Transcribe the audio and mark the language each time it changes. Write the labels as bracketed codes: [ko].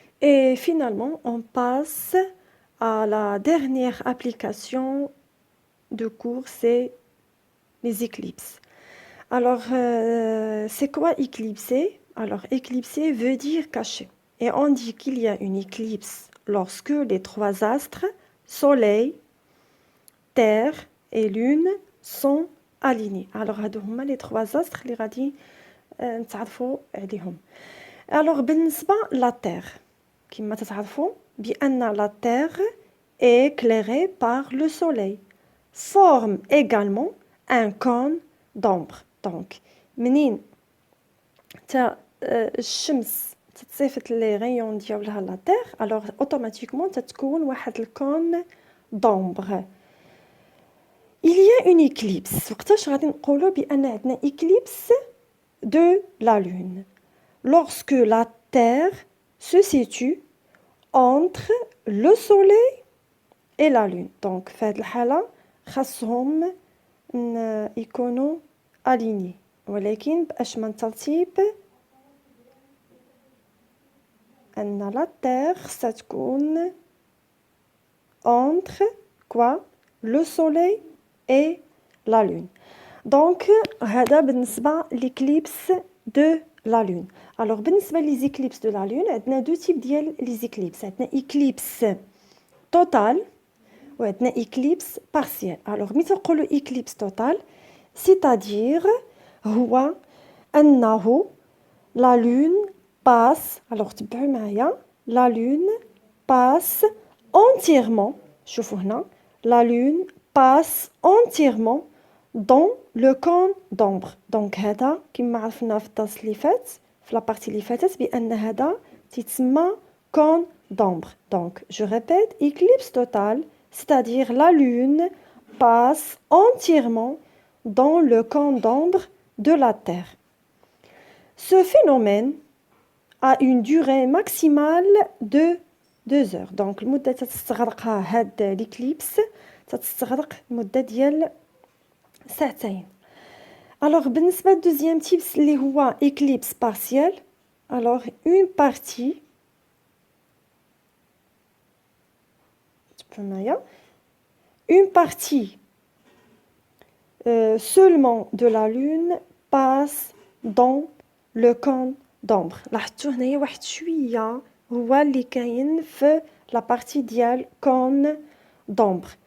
[fr] Et finalement, on passe à la dernière application de cours, c'est les éclipses. Alors, c'est quoi éclipser? Alors, éclipser veut dire cacher. Et on dit qu'il y a une éclipse lorsque les trois astres, Soleil, Terre et Lune, sont alignés. [ar] Alors, هادو هما [fr] les trois astres [ar] اللي غادي نتعرفوا عليهم. [fr] Alors, بالنسبة la Terre, [ar] كما تتعرفوا بأن [fr] la Terre est éclairée par le Soleil, forme également un cône d'ombre. [ar] Donc, منين الشمس تتصيفط لي غيون ديالها لا تير alors automatiquement تتكون واحد الكون d'ombre. [fr] Il y a une éclipse. [ar] وقتاش غادي نقولوا بأن عندنا [fr] éclipse de la lune? Lorsque la Terre se situe entre le soleil et la lune. [ar] Donc في هذه الحالة خاصهم يكونوا alignés. ولكن بأشمل ترتيب أن la Terre ستكون entre quoi? [fr] Le soleil et la lune. Donc هذا بالنسبة l'éclipse de la lune. Alors بالنسبة les éclipses de la lune عندنا deux types ديال les éclipses. عندنا éclipse totale وعندنا éclipse partielle. Alors ملي تنقولوا éclipse totale c'est-à-dire [ar] هو أنه [fr] la lune passe, alors [ar] تبعوا معايا, [fr] la lune passe entièrement, [ar] شوفوا هنا, [fr] la lune passe entièrement dans le cône d'ombre. [ar] Donc هذا كما عرفنا في الدرس اللي فات, في la partie اللي فاتت, بأن هذا تيتسمى [fr] cône d'ombre. Donc je répète, éclipse totale, c'est-à-dire la lune passe entièrement dans le cône d'ombre de la Terre. Ce phénomène a une durée maximale de 2 heures. [ar] Donc المدة تستغرقها هاد l'éclipse تستغرق المدة ديال ساعتين. [fr] Alors بالنسبة deuxième type [ar] اللي هو [fr] éclipse partielle. Alors une partie seulement de la lune passe dans le cône d'ombre. [ar] لاحظتوا هنايا واحد شويه هو اللي كاين في لا بارتي ديال كون d'ombre.